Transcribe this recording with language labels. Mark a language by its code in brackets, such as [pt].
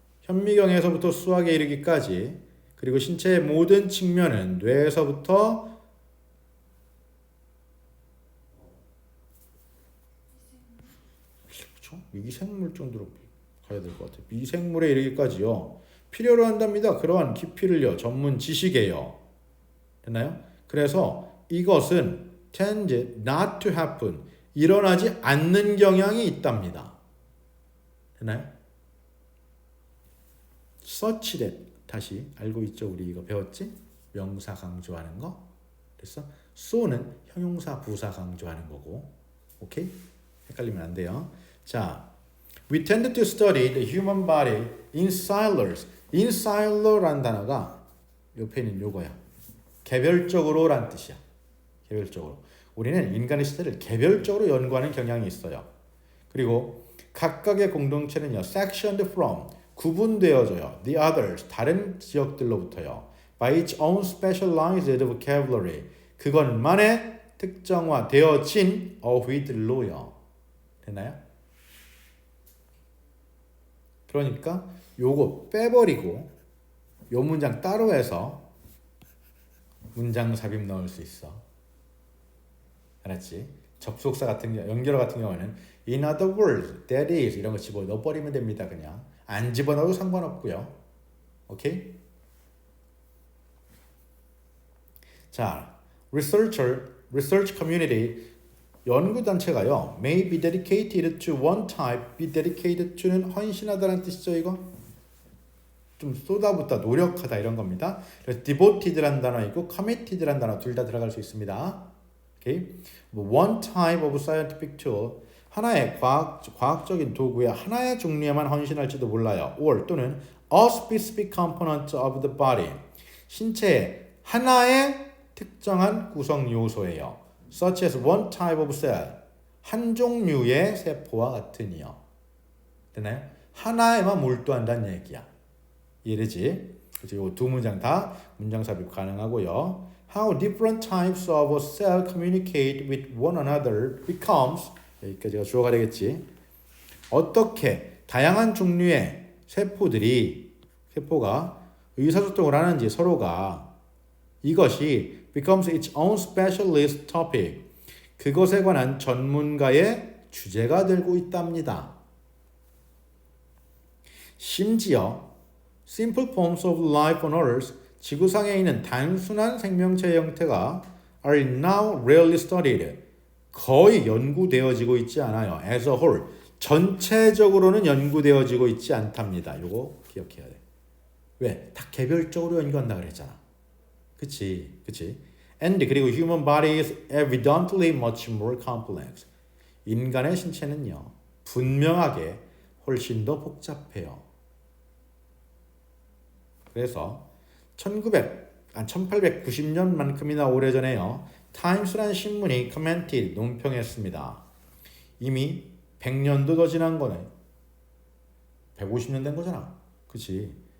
[ko] 현미경에서부터 수학에 이르기까지 그리고 신체의 모든 측면은 뇌에서부터 미생물 정도로 가야 될 것 같아요. 미생물에 이르기까지요. 필요로 한답니다. 그러한 깊이를요. 전문 지식이에요. 됐나요? 그래서 이것은 [en] tend not to happen. [ko] 일어나지 않는 경향이 있답니다. 됐나요? such that 다시 알고 있죠. 우리 이거 배웠지? 명사 강조하는 거. 됐어? so는 형용사 부사 강조하는 거고. 오케이? 헷갈리면 안 돼요. 자, [en] we tend to study the human body in silos. [ko] in silo라는 단어가 옆에 있는 요거야. 개별적으로 란 뜻이야. 개별적으로. 우리는 인간의 시대를 개별적으로 연구하는 경향이 있어요. 그리고 각각의 공동체는요. [en] sectioned from [ko] 구분되어져요. [en] the others [ko] 다른 지역들로부터요. [en] by its own specialized vocabulary [ko] 그것만의 특정화되어진 어휘들로요. 되나요? 그러니까 요거 빼버리고 요 문장 따로 해서 문장 삽입 넣을 수 있어. 알았지? 접속사 같은 경우, 연결어 같은 경우는 [en] in other words, that is [ko] 이런 거 집어 넣어버리면 됩니다. 그냥 안 집어넣어도 상관없고요. 오케이? 자, [en] research community [ko] 연구단체가요. [en] may be dedicated to one type, be dedicated to는 [ko] 헌신하다라는 뜻이죠. 이거 좀 쏟아붓다, 노력하다 이런 겁니다. 그래서 devoted라는 단어 있고 committed라는 단어 둘 다 들어갈 수 있습니다. 오케이? [en] one type of scientific tool [ko] 하나의 과학적인 도구의 하나의 종류에만 헌신할지도 몰라요. [en] or [ko] 또는 [en] a specific component of the body [ko] 신체의 하나의 특정한 구성 요소예요. [en] such as one type of cell [ko] 한 종류의 세포와 같으니요. 되나요? 하나에만 몰두한다는 얘기야. 이해되지? 그래서 이 두 문장 다 문장 삽입 가능하고요. [en] How different types of cell communicate with one another becomes [ko] 여기까지가 주어가 되겠지. 어떻게 다양한 종류의 세포가 의사소통을 하는지 서로가 이것이 [en] becomes its own specialist topic. [ko] 그것에 관한 전문가의 주제가 되고 있답니다. 심지어 [en] simple forms of life on Earth [ko] 지구상에 있는 단순한 생명체 형태가 [en] are now rarely studied. [ko] 거의 연구되어지고 있지 않아요. [en] as a whole. [ko] 전체적으로는 연구되어지고 있지 않답니다. 요거 기억해야 돼. 왜? 다 개별적으로 연구한다 그랬잖아. 그치? [en] And [ko] 그리고 [en] human body is evidently much more complex. [ko] 인간의 신체는요. 분명하게 훨씬 더 복잡해요. 그래서 1890년만큼이나 오래전에요. 타임스라는 신문이 commented 논평했습니다. 이미 100년도 더 지난 거네. 150년 된 거잖아. 그치?